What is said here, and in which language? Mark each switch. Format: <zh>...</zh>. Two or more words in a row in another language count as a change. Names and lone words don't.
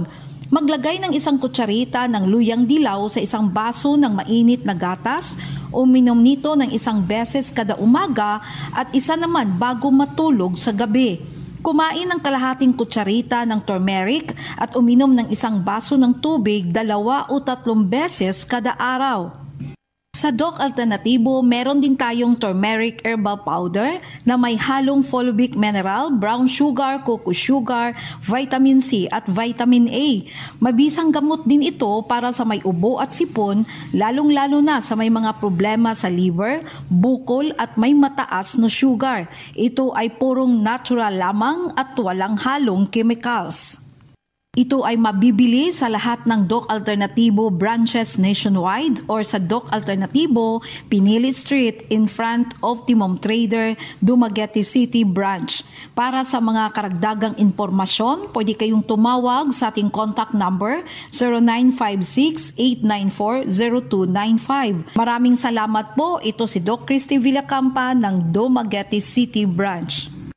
<tl>Maglagay ng 1 kutsarita ng luyang dilaw sa isang baso ng mainit na gatas, uminom nito ng 1 beses kada umaga at 1 naman bago matulog sa gabi. Kumain ng kalahating kutsarita ng turmeric at uminom ng 1 baso ng tubig 2 o 3 beses kada araw. Sa Doc Alternativo, meron din tayong</tl> <en>turmeric herbal powder</en> <tl>na may halong</tl> <en>fulvic mineral, brown sugar, cocoa sugar, vitamin C</en> <tl>at</tl> <en>vitamin A.</en> <tl>Mabisang gamot din ito para sa may ubo at sipon, lalong-lalo na sa may mga problema sa liver, bukol at may mataas na sugar. Ito ay purong natural lamang at walang halong chemicals. Ito ay mabibili sa lahat ng Doc Alternativo</tl> <en>branches nationwide or</en> <tl>sa Doc Alternativo, Pinili Street</tl> <en>in front of</en> <tl>Optimum Trader, Dumaguete City Branch. Para sa mga karagdagang impormasyon, pwede kayong tumawag sa ating</tl> <en>contact number</en> <tl>0956-894-0295. Maraming salamat po. Ito si Doc Christy Villacampa ng Dumaguete City Branch.</tl>